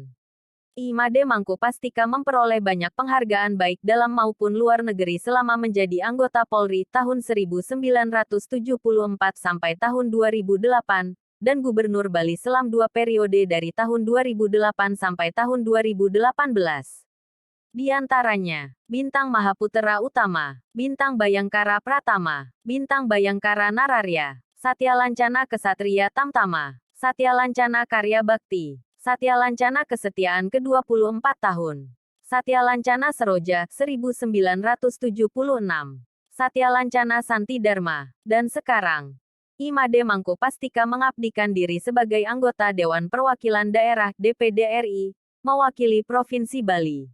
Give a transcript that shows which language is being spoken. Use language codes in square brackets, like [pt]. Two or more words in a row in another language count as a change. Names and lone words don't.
[id] Imade Mangkupastika memperoleh banyak penghargaan baik dalam maupun luar negeri selama menjadi anggota Polri tahun 1974 sampai tahun 2008, dan Gubernur Bali selama 2 periode dari tahun 2008 sampai tahun 2018. Di antaranya, Bintang Mahaputera Utama, Bintang Bayangkara Pratama, Bintang Bayangkara Nararya, Satya Lancana Kesatria Tamtama, Satya Lancana Karya Bakti, Satya Lancana Kesetiaan ke-24 tahun, Satya Lancana Seroja 1976, Satya Lancana Santi Dharma, dan sekarang, Imade Mangkupastika mengabdikan diri sebagai anggota Dewan Perwakilan Daerah DPD RI, mewakili Provinsi Bali.